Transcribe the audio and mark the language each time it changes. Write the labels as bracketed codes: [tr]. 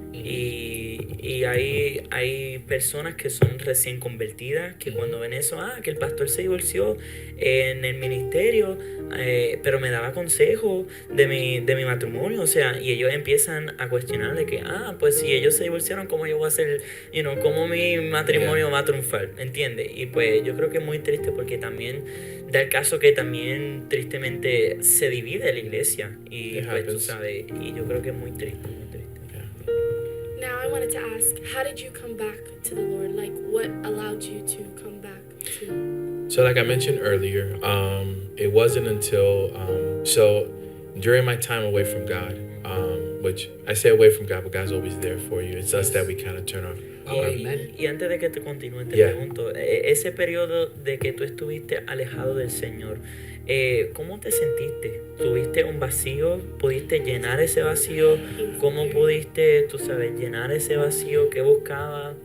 [es] Y hay personas que son recién convertidas que cuando ven eso, que el pastor se divorció en el ministerio, pero me daba consejo de mi matrimonio, o sea, y ellos empiezan a cuestionar de que, pues si ellos se divorciaron, ¿cómo yo voy a hacer, cómo mi matrimonio va a triunfar? ¿Entiendes? Y pues yo creo que es muy triste porque también da el caso que también tristemente se divide la iglesia y pues tú sabes, y yo creo que es muy triste, muy triste. [en] Now I wanted to ask, how did you come back to the Lord? Like, what allowed you to come back to? So like I mentioned earlier, it wasn't until so during my time away from God, which I say away from God, but God's always there for you. It's us that we kind of turn off. [es] Y antes de que te continúe, te [en] Yeah. [es] pregunto, ese periodo de que tú estuviste alejado del Señor, ¿cómo te sentiste? ¿Tuviste un vacío? ¿Pudiste llenar ese vacío? ¿Cómo pudiste, tú sabes, llenar ese vacío que buscabas?